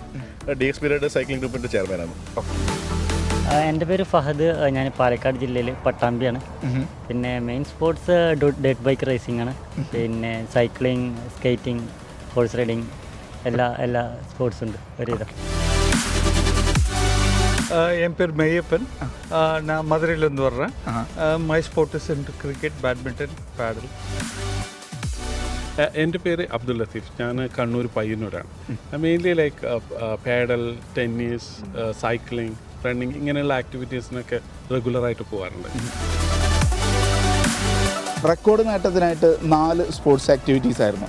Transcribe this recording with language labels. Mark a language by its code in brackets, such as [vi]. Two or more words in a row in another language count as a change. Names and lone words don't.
[ml] DX [en] period cycling [ml] ഗ്രൂപ്പിൻ്റെ ചെയർമാനാണ്. എൻ്റെ പേര് ഫഹദ്. ഞാൻ പാലക്കാട് ജില്ലയിൽ പട്ടാമ്പിയാണ്. പിന്നെ [en] main sports dead bike racing [ml] ആണ്. പിന്നെ [en] cycling, skating, horse riding, [ml] എല്ലാ സ്പോർട്സും ഉണ്ട് ഒരുവിധം. [ta] என் பேர் மெய்யப்பன். நான் மதுரையிலேருந்து வர்றேன். [en] my sport is in cricket, badminton, പാഡൽ. [ml] എൻ്റെ പേര് അബ്ദുൽ ലത്തീഫ്. ഞാൻ കണ്ണൂർ പയ്യന്നൂരാണ്. [en] mainly like padel, tennis, cycling, running [ml] ഇങ്ങനെയുള്ള ആക്ടിവിറ്റീസിനൊക്കെ റെഗുലറായിട്ട് പോകാറുണ്ട്. റെക്കോർഡ് നേട്ടത്തിനായിട്ട് 4 [en] sports activities [ml] ആയിരുന്നു.